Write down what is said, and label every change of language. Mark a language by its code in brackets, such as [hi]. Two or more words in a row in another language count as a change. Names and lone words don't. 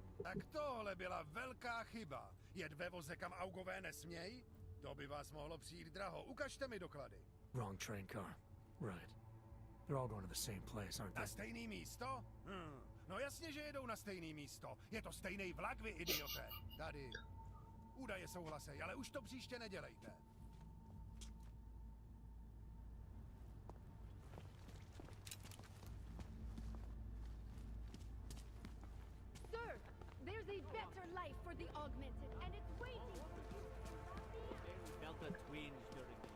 [cs] Tak tohle byla velká chyba. Jet ve voze, kam augové nesmějí? To by vás mohlo přijít draho. Ukažte mi doklady. [en] Wrong train car. Right. They're all going to the same place, aren't [cs] Na [en] they? [cs] stejný místo? No jasně, že jedou na stejný místo. Je to stejný vlak, vy idiote. Tady. Údaje souhlasej, ale už to příště nedělejte. [en] Sir, there's a better life for the augmented, and it's waiting. Felt a twinge during these.